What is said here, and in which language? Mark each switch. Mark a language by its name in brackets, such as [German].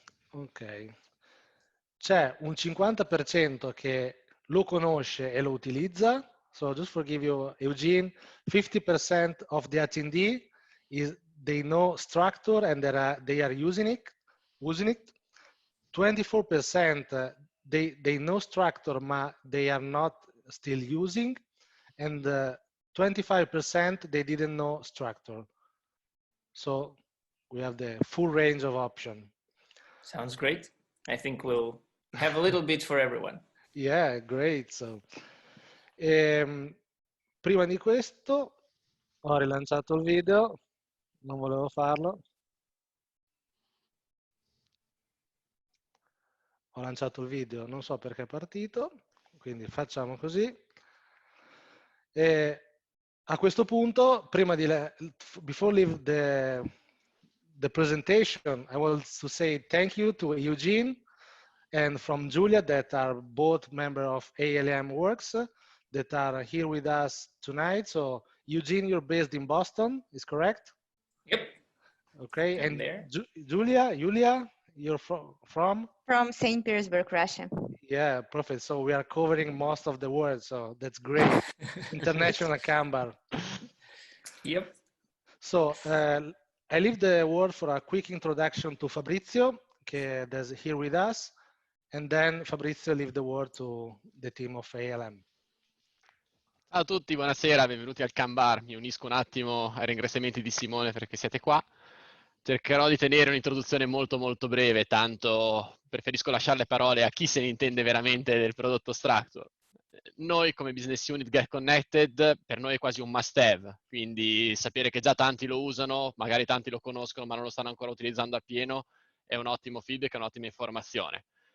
[Italian] Ok. C'è un 50% che lo conosce e lo utilizza. [English] So just for give you, Eugene, 50% of the attendee they know structure and they are using it. 24% they know structure, but they are not still using, and 25% they didn't know structure. So we have the full range of options. Sounds great. I think we'll have a little bit for everyone. Yeah, great. [Italian] So, prima di questo ho rilanciato il video, non volevo farlo. Ho lanciato il video, non so perché è partito, quindi facciamo così. E a questo punto, [English] before leave the presentation, I want to say thank you to Eugene and from Julia, that are both members of ALM Works, that are here with us tonight. So Eugene, you're based in Boston, is correct? Yep. Okay, I'm and there. Julia, you're from? From St. Petersburg, Russia. Yeah, perfect. So we are covering most of the world, so that's great. International KanBar. Yep. So I leave the word for a quick introduction to Fabrizio, that's here with us, and then Fabrizio leave the word to the team of ALM. [Italian] Ciao a tutti, buonasera, benvenuti al KanBar. Mi unisco un attimo ai ringraziamenti di Simone perché siete qua. Cercherò di tenere un'introduzione molto breve, tanto preferisco lasciare le parole a chi se ne intende veramente del prodotto Structure. Noi come business unit GetConnected, per noi è quasi un must have, quindi sapere che già tanti lo usano, magari tanti lo conoscono ma non lo stanno ancora utilizzando appieno, è un ottimo feedback, è un'ottima informazione.